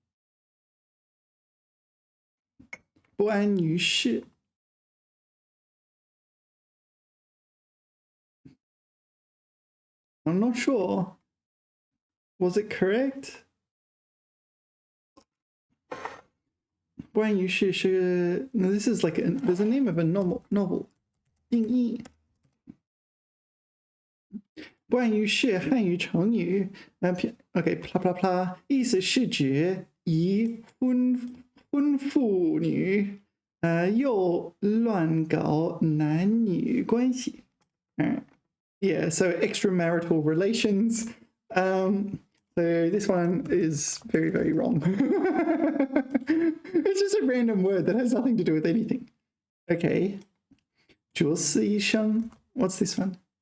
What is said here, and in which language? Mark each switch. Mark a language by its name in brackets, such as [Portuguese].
[English] "不安于世." I'm not sure. Was it correct? [Chinese] 不安于世是 [English] no, this is like there's a name of a novel. [Chinese] 定义。不安于世汉语成语 [English] OK [Chinese] 啪啪啪，意思是指已婚妇女又乱搞男女关系。 [English] Yeah, so extramarital relations. So this one is very wrong. It's just a random word that has nothing to do with anything. Okay. 九死一生.What's this one?